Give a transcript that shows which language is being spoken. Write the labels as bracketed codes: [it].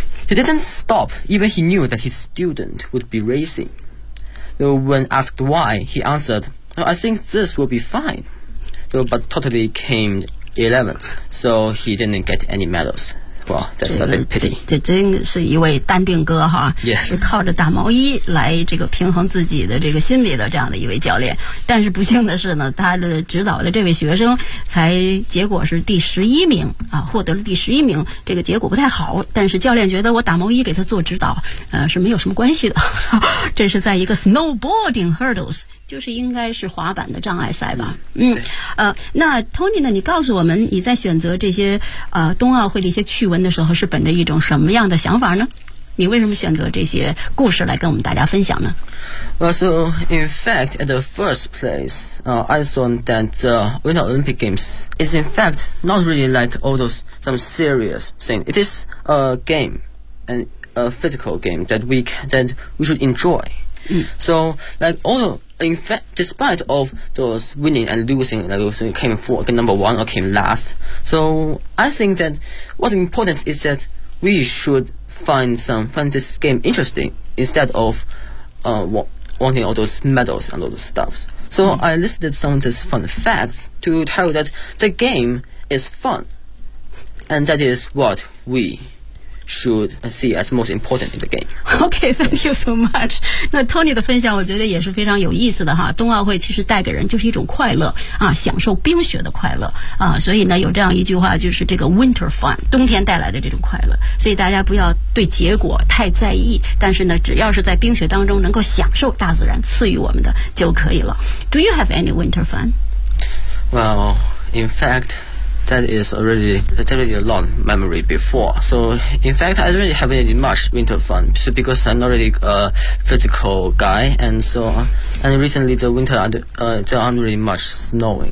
[en] He didn't stop, even he knew that his student would be racing. When asked why, he answered, I think this will be fine. But Totally came 11th, so he didn't get any medals. Well, that's a bit pity. [zh] 这真是一位淡定哥哈。 [en] Yes. [zh] 是靠着打毛衣来这个平衡自己的这个心理的这样的一位教练。但是不幸的是呢，他的指导的这位学生才结果是第11名啊，获得了第11名，这个结果不太好。但是教练觉得我打毛衣给他做指导是没有什么关系的。这是在一个 [en] snowboarding hurdles, [zh] 就是应该是滑板的障碍赛吧。嗯，那 Tony 呢，你告诉我们你在选择这些冬奥会的一些趣闻的时候是本着一种什么样的想法呢？你为什么选择这些故事来跟我们大家分享呢？ [en] Well, so in fact, at the first place, I thought that the Winter Olympic Games is in fact not really like all those some serious thing. It is a game andA physical game that we should enjoy. So, like, despite of those winning and losing, like, those came for number one or came last. So, I think that what important is that we should find this game interesting instead of wanting all those medals and all those stuff. So, I listed some of these fun facts to tell you that the game is fun, and that is what we should see as most important in the game. Okay, thank you so much. [zh] 那 Tony 的分享我觉得也是非常有意思的哈。冬奥会其实带给人就是一种快乐啊，享受冰雪的快乐啊。所以呢，有这样一句话，就是这个 [en] winter fun， [zh] 冬天带来的这种快乐。所以大家不要对结果太在意，但是呢，只要是在冰雪当中能够享受大自然赐予我们的就可以了。 [en] Do you have any winter fun? Well, in fact,That is already a long memory before. So, in fact, I don't really have any much winter fun so because I'm not really a physical guy. And so, and recently the winter, there aren't really much snowing.